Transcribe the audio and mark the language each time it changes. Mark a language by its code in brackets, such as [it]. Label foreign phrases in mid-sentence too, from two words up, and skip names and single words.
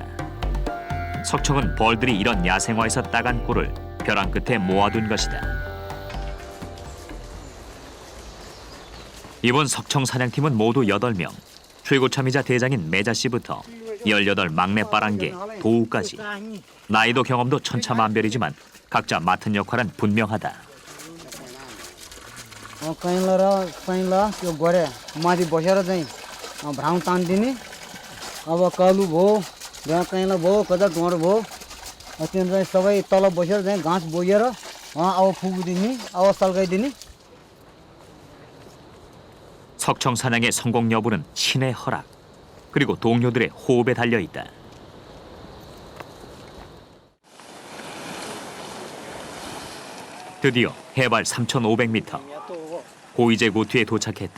[ko] 석청은 벌들이 이런 야생화에서 따간 꿀을 벼랑 끝에 모아둔 것이다. 이번 석청 사냥팀은 모두 8명. 최고참이자 대장인 매자 씨부터 18 막내 빠랑개, 도우까지. 나이도 경험도 천차만별이지만 각자 맡은 역할은 분명하다. [ne] काइला त्यो गरे माथि बसेर चाहिँ भ्राउ तान्दिने अब कालु भयो यहाँ काइला भयो कता ढोँड भयो त्यो चाहिँ सबै तल बसेर चाहिँ घाँस बोकेर अब फुकिदिने अब सल्काइदिने [ko] 석청 사냥의 성공 여부는 신의 허락 그리고 동료들의 호흡에 달려 있다. 드디어 해발 3,500m 고이제 고트에 도착했다.